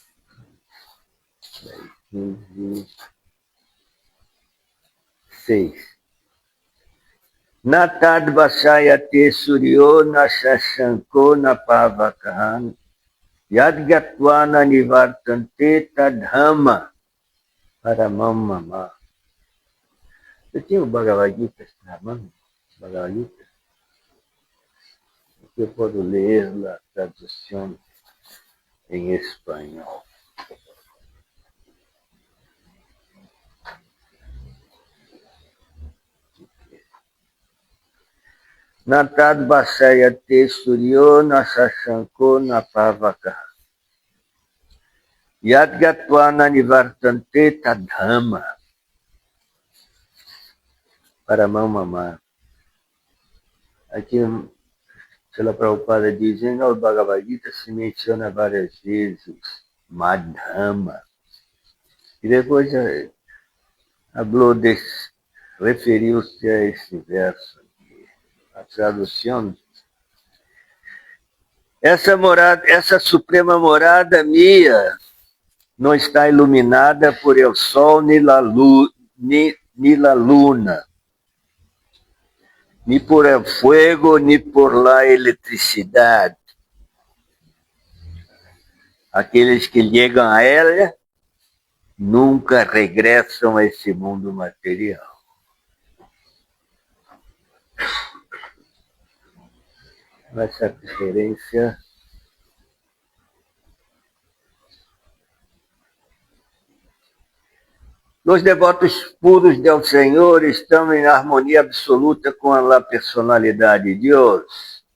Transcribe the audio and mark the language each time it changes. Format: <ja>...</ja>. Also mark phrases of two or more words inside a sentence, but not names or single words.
<pt>15, 6.</pt> <sa>नतद् भासयते सूर्यो नशशाङ्को नपावकः यद्गत्वान निवर्तन्ते तद्धाम परमं मम.</sa> <pt>Eu tinha o Bhagavad Gita na mão, Bhagavad Gita. Eu posso ler a tradução em espanhol.</pt> <sa>नतद् भासयते सूर्यो नशशाङ्को नपावकः यद्गत्वान निवर्तन्ते तद्धाम परमं मम.</sa> <pt>Aqui Srila Prabhupada diz, no Bhagavad Gita se menciona várias vezes Madhama. E depois referiu-se a esse verso aqui. A tradução. Essa suprema morada minha não está iluminada por</pt> <es>el sol ni la luna, ni por el fuego, ni por la eletricidade.</es> <pt>Aqueles que chegam a ela nunca regressam a esse mundo material. Essa referência os devotos puros del Senhor estão em harmonia absoluta com a personalidade de Deus.</pt>